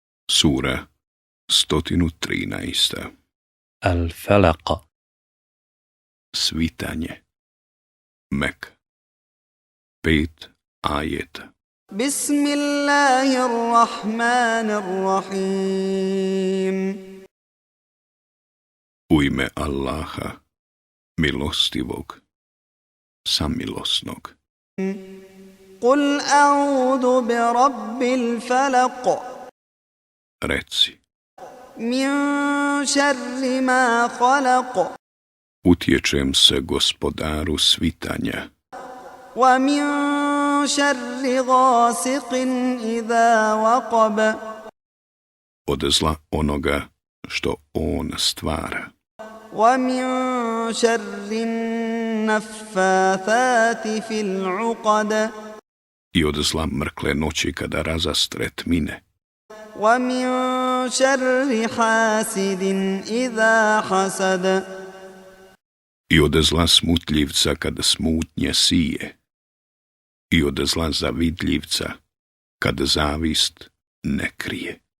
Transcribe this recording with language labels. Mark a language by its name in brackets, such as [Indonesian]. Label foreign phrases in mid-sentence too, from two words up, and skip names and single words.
[Bosnian] Sura 113. الفلق. Svitanje. Mek. 5 ajeta. [Arabic] بسم الله الرحمن الرحيم [Bosnian] U ime Allaha, milostivog, samilosnog. [Arabic] قل أعوذ برب الفلق [Bosnian] Reci, [Arabic] من شر ما خلق [Bosnian] utječem se gospodaru svitanja, [Arabic] ومن شر غاسق إذا وقب [Bosnian] od zla onoga što on stvara, [Arabic] ومن شر النفاثات في العقد [Bosnian] i od zla mrkle noći kada razastre tmine, [Arabic] ومن شر حاسد إذا حسد [Bosnian] i od zla smutljivca kada smutnje sije, i od zla zavidljivca kada zavist ne krije.